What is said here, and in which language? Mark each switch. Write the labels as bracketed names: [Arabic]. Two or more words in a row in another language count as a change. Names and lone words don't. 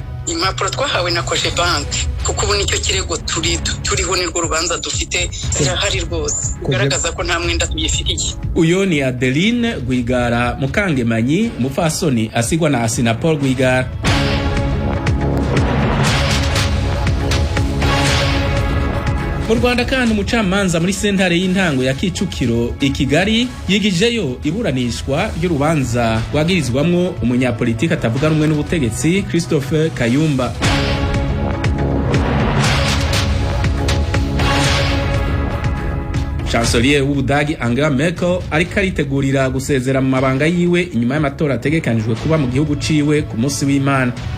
[Kinyarwanda] Impapuro twahawe na Koje Bank kuko ubu nicyo kirego turiho nirwo rubanza dufite zirahari rwose ugaragaza ko nta mwenda tuyifitiye. [Rundi] Uyo ni Adeline Rwigara Mukangemanyi, umupfasoni asigwa na Rwigara. Mu Rwanda kandi umucamanza muri sentare y'intango ya Kicukiro i Kigali yigijeyo iburanishwa ry'urubanza rwagirizwamwo umunyapolitiki atavuga rumwe n'ubutegetsi Christopher Kayumba. Chancelier w'Ubudagi Angela Merkel ariko aritegurira gusezera mu mabanga yiwe inyuma y'amatora ategekanijwe kuba mu gihugu ciwe ku munsi w'Imana.